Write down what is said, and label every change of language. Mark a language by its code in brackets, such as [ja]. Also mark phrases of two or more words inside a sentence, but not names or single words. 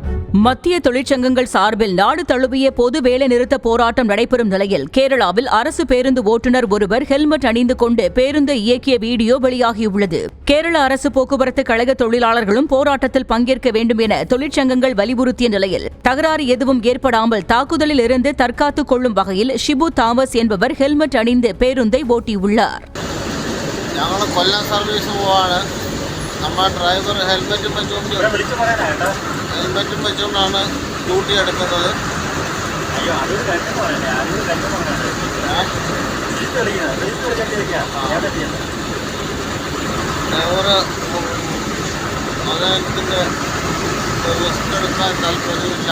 [ta] மத்திய தொழிற்சங்கங்கள் சார்பில் நாடு தழுவிய பொது வேலை நிறுத்த போராட்டம் நடைபெறும் நிலையில் கேரளாவில் அரசு பேருந்து ஓட்டுநர் ஒருவர் ஹெல்மெட் அணிந்து கொண்டு பேருந்தை இயக்கிய வீடியோ வெளியாகியுள்ளது. கேரள அரசு போக்குவரத்து கழக தொழிலாளர்களும் போராட்டத்தில் பங்கேற்க வேண்டும் என தொழிற்சங்கங்கள் வலியுறுத்திய நிலையில் தகராறு எதுவும் ஏற்படாமல் தாக்குதலில் இருந்து தற்காத்துக் கொள்ளும் வகையில் ஷிபு தாமஸ் என்பவர் ஹெல்மெட் அணிந்து பேருந்தை ஓட்டியுள்ளார். [ml] നമ്മുടെ ഡ്രൈവർ ഹെൽമെറ്റും വെച്ചുകൊണ്ടാണ് ഡ്യൂട്ടി എടുക്കുന്നത്. ഡ്രൈവർ അദ്ദേഹത്തിൻ്റെ റിസ്ക് എടുക്കാൻ താല്പര്യമില്ല.